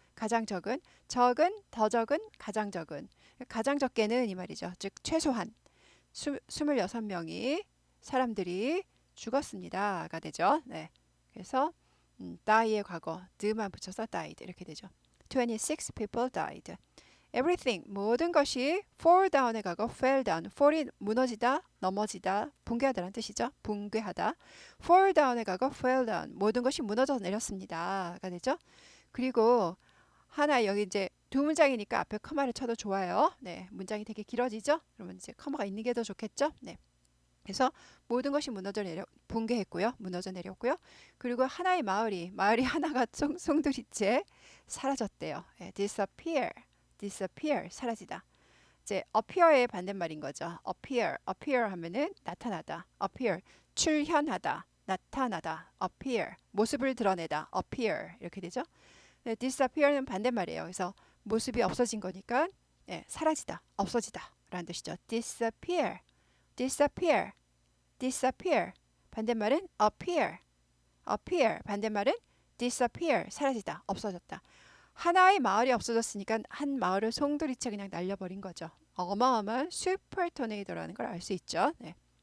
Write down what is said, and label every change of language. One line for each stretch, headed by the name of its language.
Korean: 가장 적은 더 적은 가장 적은 가장 적게는 이 말이죠. 즉 최소한 26명이 사람들이 죽었습니다가 되죠. 그래서 die의 과거 드만 붙여서 died 이렇게 되죠.
English: 26 people died.
Korean: Everything 모든 것이 fall down의 과거 fell down. fall이 무너지다, 넘어지다, 붕괴하다라는 뜻이죠. 붕괴하다. fall down의 과거 fell down. 모든 것이 무너져 내렸습니다가 되죠. 그리고 하나 여기 이제 두 문장이니까 앞에 커마를 쳐도 좋아요. 문장이 되게 길어지죠. 그러면 이제 커마가 있는 게 더 좋겠죠. 그래서 모든 것이 붕괴했고요. 무너져 내렸고요. 그리고 하나의 마을이 하나가 송두리째 사라졌대요. disappear, disappear 사라지다. 이제 appear의 반대말인 거죠. appear 하면은 나타나다. appear 출현하다, 나타나다. appear 모습을 드러내다. appear 이렇게 되죠. 네, disappear는 반대말이에요. 그래서 모습이 없어진 거니까 예, 사라지다, 없어지다 라는 뜻이죠. disappear, disappear, disappear. 반대말은 appear 반대말은 disappear 사라지다, 없어졌다. 하나의 마을이 없어졌으니까 한 마을을 송두리째 그냥 날려버린 거죠. 어마어마한 슈퍼 토네이도라는 걸 알 수 있죠. 네.